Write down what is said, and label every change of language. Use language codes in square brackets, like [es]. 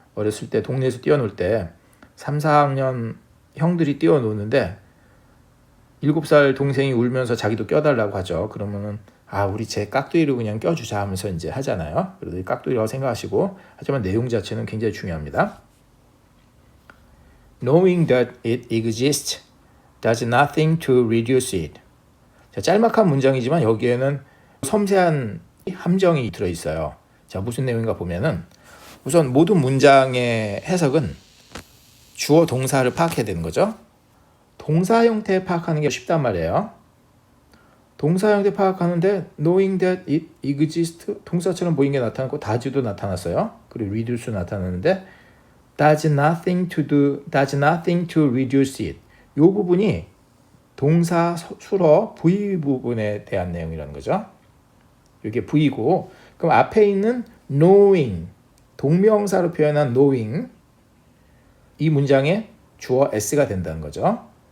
[ko] 어렸을 때 동네에서 뛰어놀 때 3, 4학년 형들이 뛰어노는데 7살 동생이 울면서 자기도 껴달라고 하죠. 그러면은 우리 제 깍두기로 그냥 껴주자 하면서 이제 하잖아요. 그래도 깍두기라고 생각하시고, 하지만 내용 자체는 굉장히 중요합니다. [en] Knowing that it exists does nothing to reduce it. [ko] 자, 짤막한 문장이지만 여기에는 섬세한 함정이 들어있어요. 자, 무슨 내용인가 보면은, 우선 모든 문장의 해석은 주어 동사를 파악해야 되는 거죠. 동사 형태 파악하는 게 쉽단 말이에요. 동사 형태 파악하는데 [en] knowing that it exists [ko] 동사처럼 보이는 게 나타났고, does도 나타났어요. 그리고 reduce 나타났는데 [en] does nothing to reduce it. [ko] 이 부분이 동사 수로 V 부분에 대한 내용이라는 거죠. 이게 V고, 그럼 앞에 있는 knowing, 동명사로 표현한 knowing, 이 문장의 주어 S가 된다는 거죠.